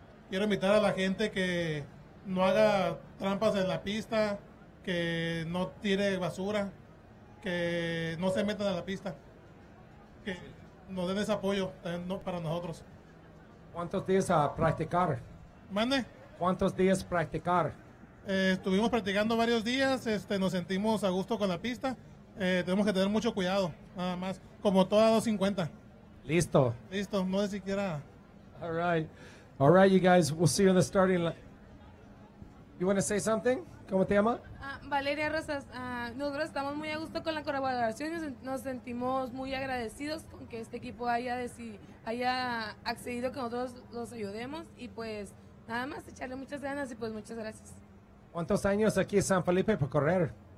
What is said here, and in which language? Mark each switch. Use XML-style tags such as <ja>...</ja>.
<es>Quiero invitar a la gente que no haga trampas en la pista, que no tire basura, que no se metan a la pista, que nos den ese apoyo para nosotros. ¿Cuántos días a practicar? ¿Mande? ¿Cuántos días practicar? Estuvimos practicando varios días, nos sentimos a gusto con la pista. Tenemos que tener mucho cuidado, nada más, como toda 250. Listo. Listo, no es siquiera.</es> <en>All right, you guys, we'll see you in the starting line. You want to say something?</en> <es>¿Cómo te llama? Valeria Rosas, nosotros estamos muy a gusto con la colaboración y nos sentimos muy agradecidos con que este equipo haya accedido que nosotros los ayudemos y pues nada más echarle muchas ganas y pues muchas gracias. ¿Cuántos años aquí en San Felipe para correr?</es>